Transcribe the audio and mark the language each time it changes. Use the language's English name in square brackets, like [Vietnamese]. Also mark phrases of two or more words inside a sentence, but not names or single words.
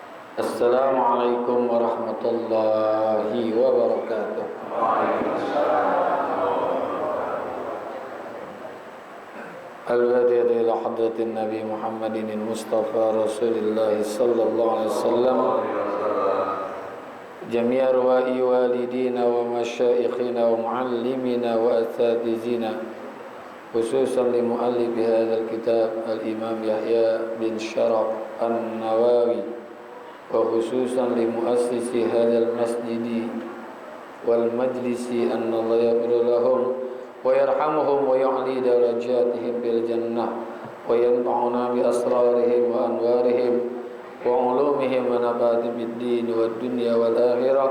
[Arabic] السلام عليكم ورحمة الله وبركاته. الفاتحة إلى حضرة النبي محمد مصطفى رسول الله صلى الله عليه وسلم. جميع أرواح والدينا ومشايخنا ومعلمينا وأساتذتنا خصوصا لمؤلف هذا الكتاب الإمام يحيى بن شرف النووي وخصوصا لمؤسس هذا المسجد والمجلس أن الله يغفر لهم ويرحمهم ويعلي درجاتهم بالجنة وينفعنا بأسرارهم وأنوارهم وعلومهم ونفحات بالدين والدنيا والآخرة.